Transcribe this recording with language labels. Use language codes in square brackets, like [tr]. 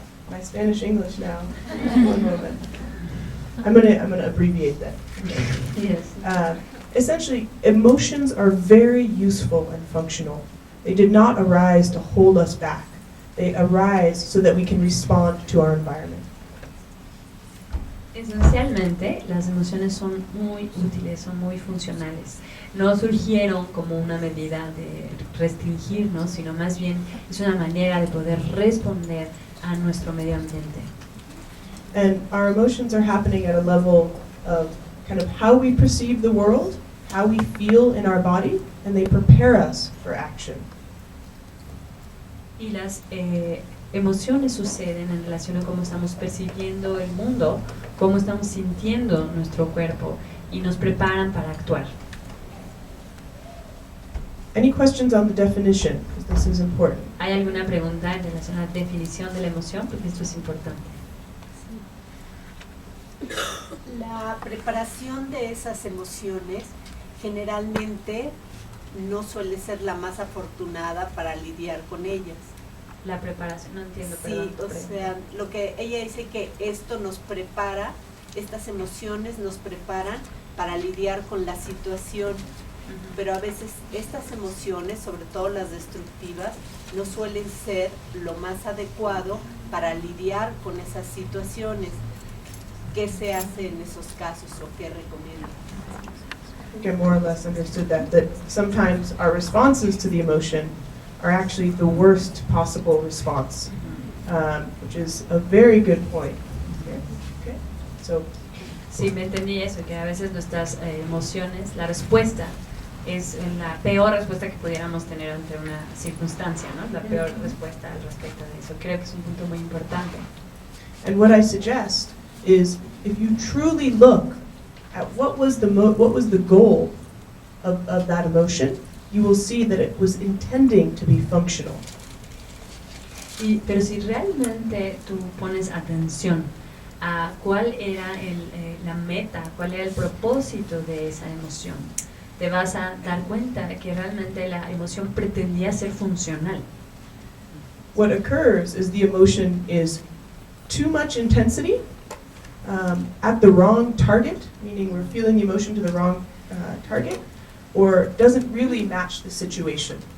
[en] My Spanish English now. One moment. I'm gonna abbreviate that. Yes. Essentially, emotions are very useful and functional. They did not arise to hold us back. They arise so that we can respond to our environment. [es] Esencialmente, las emociones son muy útiles, son muy funcionales. No surgieron como una medida de restringirnos, sino más bien es una manera de poder responder a nuestro medio ambiente. [en] And our emotions are happening at a level of kind of how we perceive the world, how we feel in our body, and they prepare us for action. [es] Y las emociones suceden en relación a cómo estamos percibiendo el mundo, cómo estamos sintiendo nuestro cuerpo y nos preparan para actuar. [en] Any questions on the definition? Because this is important. [es] ¿Hay alguna pregunta en relación a la definición de la emoción? Porque esto es importante. La preparación de esas emociones generalmente no suele ser la más afortunada para lidiar con ellas. La preparación, no entiendo, Sí, perdón. o sea, lo que ella dice que esto nos prepara, estas emociones nos preparan para lidiar con la situación, pero a veces estas emociones, sobre todo las destructivas, no suelen ser lo más adecuado para lidiar con esas situaciones. ¿Qué se hace en esos casos o qué recomienda? [en] I think I more or less understood that sometimes our responses to the emotion are actually the worst possible response, which is a very good point. Okay. So, [es] Sí, me entendí eso, que a veces nuestras emociones, la respuesta es la peor respuesta que pudiéramos tener ante una circunstancia, ¿no? La peor respuesta al respecto de eso. Creo que es un punto muy importante. [en] and what I suggest is if you truly look at what was the goal of that emotion, you will see that it was intending to be functional. [es] Pero si realmente tú pones atención a cuál era la meta, cuál era el propósito de esa emoción, te vas a dar cuenta de que realmente la emoción pretendía ser funcional. [en] What occurs is the emotion is too much intensity at the wrong target, meaning we're feeling the emotion to the wrong target, or doesn't really match the situation.